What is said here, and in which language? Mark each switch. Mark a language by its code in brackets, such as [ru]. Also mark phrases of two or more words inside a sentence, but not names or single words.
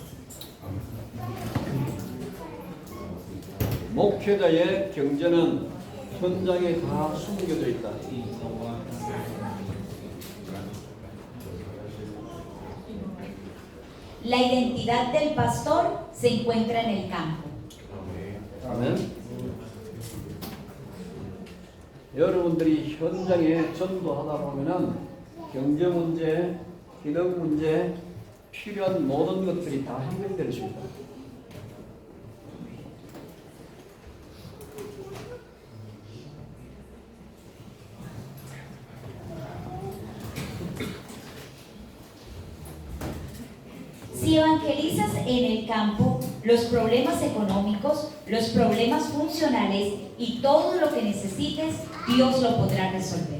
[ko] 목회자의 경제는 현장에 다 숨겨져 있다. [es] La identidad del pastor se encuentra en el campo. [ko] 아멘. 여러분들이 현장에 전도하다 보면은 경제 문제, 기능 문제, 필요한 모든 것들이 다 해결될 수 있다. [es] Si evangelizas en el campo, los problemas económicos, los problemas funcionales y todo lo que necesites, Dios lo podrá resolver.